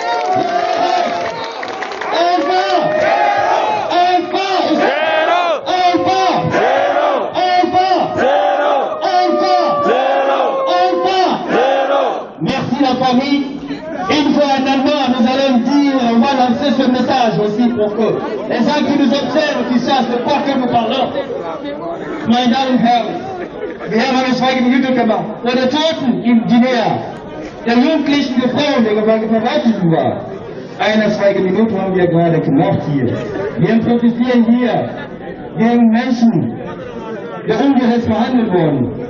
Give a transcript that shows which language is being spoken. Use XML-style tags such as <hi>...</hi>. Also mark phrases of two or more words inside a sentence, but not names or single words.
<fr>Merci la famille. Une fois en allemand, nous allons dire, on va lancer ce message aussi pour que les gens qui nous observent, qui sachent de quoi que nous parlons.</fr> <de>Meine Damen und Herren, wir haben eine Schweigeminute gemacht. Vor der Toten in Guinea, der Jugendlichen, der Frauen, der verwaltet war. Eine Schweigeminute haben wir gerade gemacht hier. Wir protestieren hier gegen Menschen, die ungerecht behandelt wurden.</de>